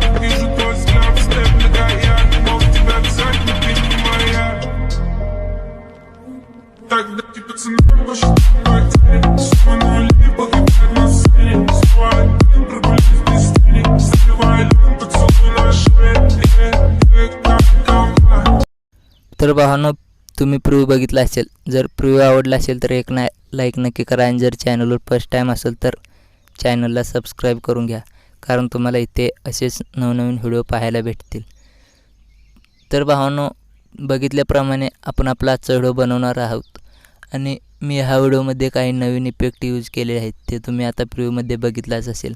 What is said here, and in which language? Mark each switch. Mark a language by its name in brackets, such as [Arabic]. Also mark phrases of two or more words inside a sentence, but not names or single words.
[Russian] Вижу твой взгляд, степ многоярд. Мог тебя взять, но ты не моя. Тогда эти пацаны посчитают потери, суммы нули погибают на сцене. Снова один прогулись без тени, сливая людям поцелуй на шее. [Marathi] तर भावांनो, तुम्ही प्रिव्ह्यू बघितला असेल. जर प्रिव्ह्यू आवडला असेल तर एक लाईक नक्की करा आणि जर चॅनलवर [English] first time [Marathi] असेल तर चॅनलला सबस्क्राईब करून घ्या, कारण तुम्हाला इथे असेच नवनवीन व्हिडिओ पाहायला भेटतील. तर भावांनो, बघितल्याप्रमाणे आपण आपला आजचा व्हिडिओ बनवणार आहोत आणि मी ह्या व्हिडिओमध्ये काही नवीन [English] effect use [Marathi] केले आहेत, ते तुम्ही आता प्रिव्ह्यूमध्ये बघितलाच असेल.